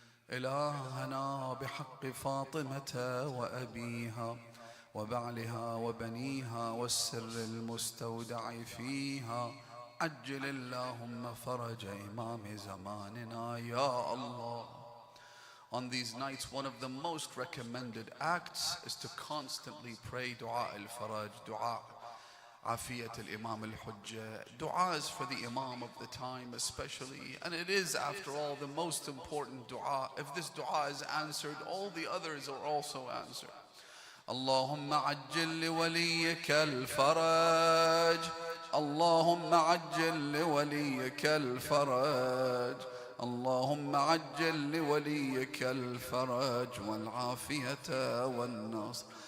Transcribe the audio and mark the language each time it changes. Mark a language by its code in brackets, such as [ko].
[ar] إلهنا بحق فاطمة وأبيها وبعلها وبنيها والسر المستودع فيها، عجل اللهم فرج إمام زماننا يا Allah. [en] On these nights, one of the most recommended acts is to constantly pray dua al-faraj, dua afiyat al-imam al-hujjah. Dua is for the imam of the time especially, and it is after all the most important dua. If this dua is answered, all the others are also answered. [ar] اللهم عجل لوليك الفرج، اللهم عجل لوليك الفرج، اللهم عجل لوليك الفرج والعافية والنصر.